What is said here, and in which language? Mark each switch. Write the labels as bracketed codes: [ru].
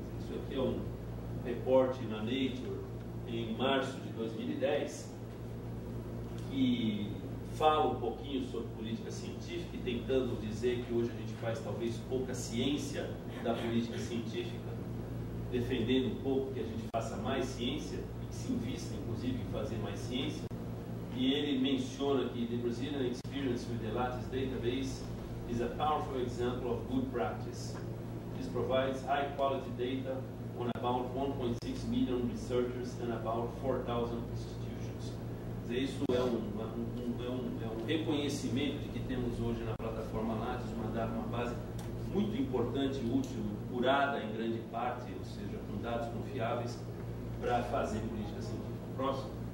[pt] Isso aqui é um reporte na Nature em março de 2010 que fala um pouquinho sobre política científica e tentando dizer que hoje a gente faz talvez pouca ciência da política científica, defendendo um pouco que a gente faça mais ciência e que se invista, inclusive, em fazer mais ciência. E ele menciona que [en] the Brazilian experience with the Lattes database is a powerful example of good practice. This provides high-quality data on about 1.6 million researchers and about 4,000 institutions. [pt] Quer dizer, isso é um reconhecimento de que temos hoje na plataforma Lattes uma base muito importante, útil, curada em grande parte, ou seja, com dados confiáveis para fazer política científica. Próximo.